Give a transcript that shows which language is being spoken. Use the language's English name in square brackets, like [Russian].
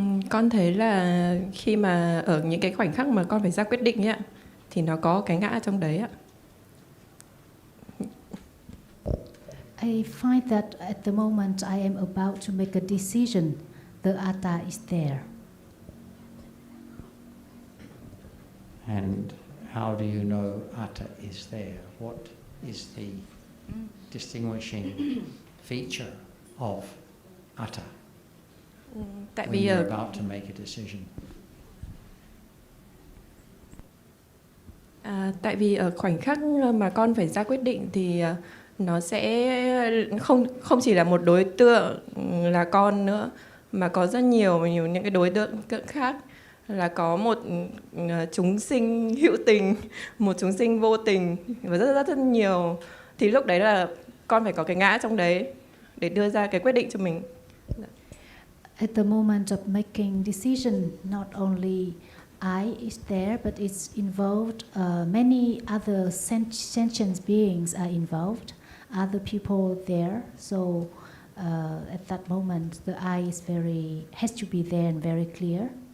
[Vietnamese] Con thấy là khi mà ở những cái khoảnh khắc mà con phải ra quyết định ấy ạ, thì nó có cái ngã trong đấy ạ. [English] I find that at the moment I am about to make a decision, the atta is there. And how do you know atta is there? What is the distinguishing feature of atta [Vietnamese] Tại [English] when [Vietnamese] vì [English] you're about to make a decision? [Vietnamese] Tại vì ở khoảnh khắc mà con phải ra quyết định thì nó sẽ không chỉ là một đối tượng là con nữa, mà có rất nhiều những cái đối tượng khác, là có một chúng sinh hữu tình, một chúng sinh vô tình, và rất nhiều. Thì lúc đấy là con phải có cái ngã trong đấy để đưa ra cái quyết định cho mình. [English] At the moment of making decision, not only I is there, but it's involved. Many other sentient beings are involved. Other people there. So at that moment, the I has to be there and very clear.